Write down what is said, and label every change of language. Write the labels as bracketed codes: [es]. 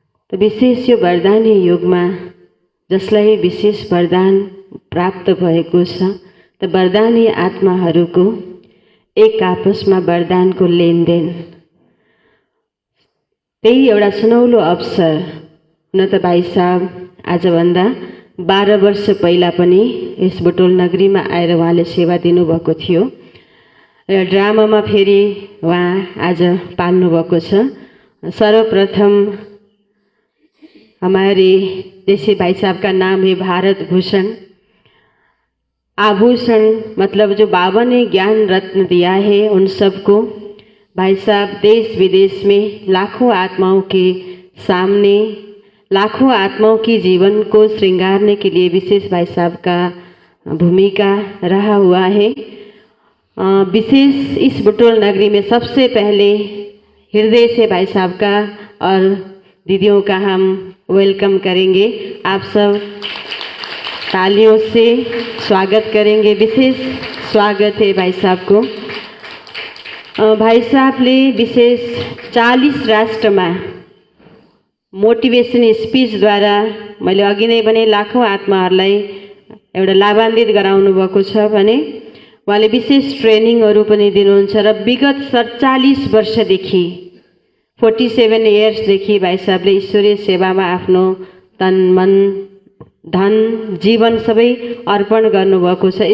[ne] त विशेष यो वरदानी युगमा जसलाई विशेष वरदान प्राप्त भएको छ, त वरदानी आत्माहरूको एक आपसमा वरदानको लेनदेन, त्यही एउटा सुनौलो अवसर। हुन त भाइ साहब आजभन्दा 12 वर्ष पहिला पनि यस बुटोल नगरीमा आएर उहाँले सेवा दिनुभएको थियो र ड्रामामा फेरि उहाँ आज पाल्नुभएको छ। [hi] सर्वप्रथम हमारे जैसे भाई साहब का नाम है भारत भूषण। आभूषण मतलब जो बाबा ने ज्ञान रत्न दिया है उन सबको भाई साहब देश विदेश में लाखों आत्माओं के सामने, लाखों आत्माओं की जीवन को श्रृंगारने के लिए विशेष भाई साहब का भूमिका रहा हुआ है। विशेष इस बुटोल नगरी में सबसे पहले हृदय से भाई साहब का और दीदियों का हम वेलकम करेंगे। आप सब तालियों से स्वागत करेंगे। विशेष स्वागत है भाई साहब को। [ne] भाई साहबले विशेष 40 राष्ट्रमा मोटिभेसन स्पीचद्वारा मैले अघि नै भने लाखौं आत्माहरूलाई एउटा लाभान्वित गराउनु भएको छ भने उहाँले विशेष ट्रेनिङहरू पनि दिनुहुन्छ र विगत 47 वर्षदेखि 47 इयर्सदेखि भाइ साहबले ईश्वरीय सेवामा आफ्नो तन मन धन जीवन सबै अर्पण गर्नुभएको छ।